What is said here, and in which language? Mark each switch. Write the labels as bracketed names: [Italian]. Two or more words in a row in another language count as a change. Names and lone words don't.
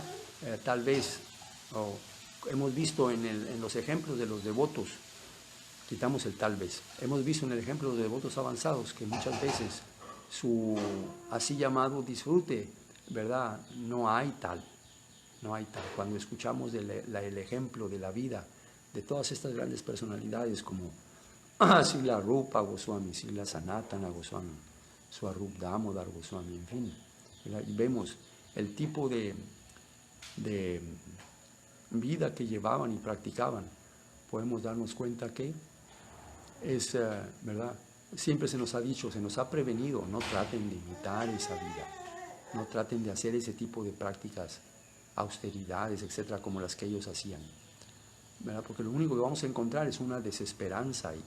[Spanish] Tal vez, hemos visto en los ejemplos de los devotos, quitamos el tal vez, hemos visto en el ejemplo de los devotos avanzados que muchas veces su así llamado disfrute, ¿verdad?, no hay tal. Cuando escuchamos el ejemplo de la vida de todas estas grandes personalidades como Srila Rupa Goswami, Srila Sanatana Goswami, Swarup Damodar Goswami, en fin, ¿verdad?, y vemos el tipo de vida que llevaban y practicaban, podemos darnos cuenta que es, ¿verdad?, siempre se nos ha dicho, se nos ha prevenido, no traten de imitar esa vida, no traten de hacer ese tipo de prácticas, austeridades, etcétera, como las que ellos hacían, ¿verdad?, porque lo único que vamos a encontrar es una desesperanza ahí.